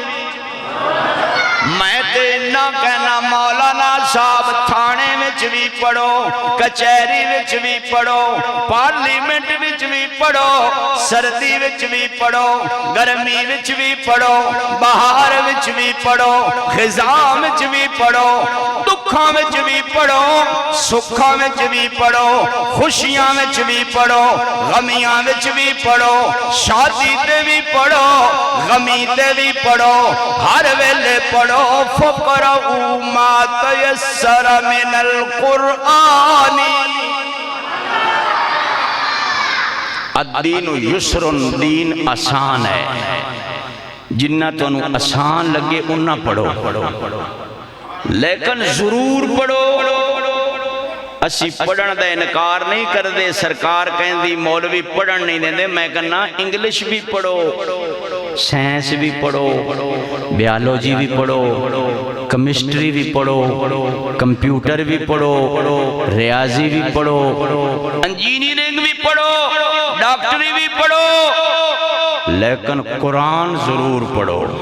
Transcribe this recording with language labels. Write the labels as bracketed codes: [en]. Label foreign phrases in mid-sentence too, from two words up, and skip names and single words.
[pa] میں تے نہ کہنا مولانا صاحب تھانے وچ بھی پڑھو کچہری وچ بھی پڑھو پارلیمنٹ وچ بھی پڑھو سردی وچ بھی پڑھو گرمی وچ بھی پڑھو بہار وچ بھی پڑھو خزاں وچ بھی پڑھو دکھاں وچ بھی پڑھو سکھاں وچ بھی پڑھو خوشیاں وچ بھی پڑھو غمیاں وچ بھی پڑھو شادی تے بھی پڑھو غمی تے بھی پڑھو ہر ویلے پڑھو [ar] فقرؤوا ما تیسر من القرآن الدین یسر [pa] دین آسان ہے جنہ تو انہوں آسان لگے انہاں پڑھو لیکن ضرور پڑھو اسی پڑھن دا انکار نہیں کر دے سرکار کہیں دی مولوی پڑھن نہیں دیں دے میں کہنا انگلش بھی پڑھو سائنس بھی پڑھو بیالوجی بھی پڑھو کیمسٹری بھی پڑھو کمپیوٹر بھی پڑھو ریاضی بھی پڑھو انجینئرنگ بھی پڑھو ڈاکٹری بھی پڑھو لیکن قرآن ضرور پڑھو